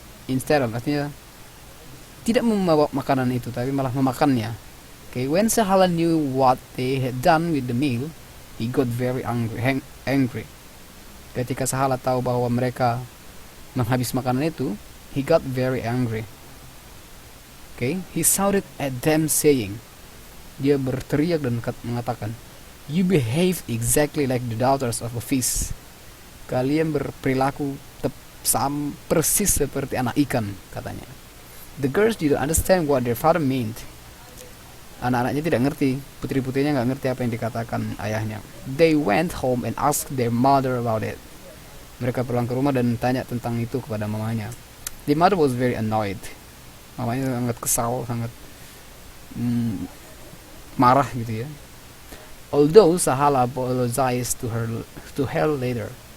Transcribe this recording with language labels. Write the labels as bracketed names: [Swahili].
[English] Instead of, [Indonesian] artinya tidak membawa makanan itu, tapi malah memakannya. [English] Okay, when Sahala knew what they had done with the meal, he got very angry. [Indonesian] Ketika Sahala tahu bahwa mereka menghabis makanan itu, [English] he got very angry. Okay, he shouted at them saying, [Indonesian] dia berteriak dan mengatakan, [English] "You behave exactly like the daughters of a fish." [Indonesian] Kalian berperilaku persis seperti anak ikan, katanya. [English] The girls didn't understand what their father meant. [Indonesian] Anak-anaknya tidak ngerti, putri-putrinya nggak ngerti apa yang dikatakan ayahnya. [English] They went home and asked their mother about it. [Indonesian] Mereka pulang ke rumah dan tanya tentang itu kepada mamanya. [English] The mother was very annoyed. [Indonesian] Mamanya sangat kesal, sangat marah gitu ya. [English] Although Sahala apologized to her later.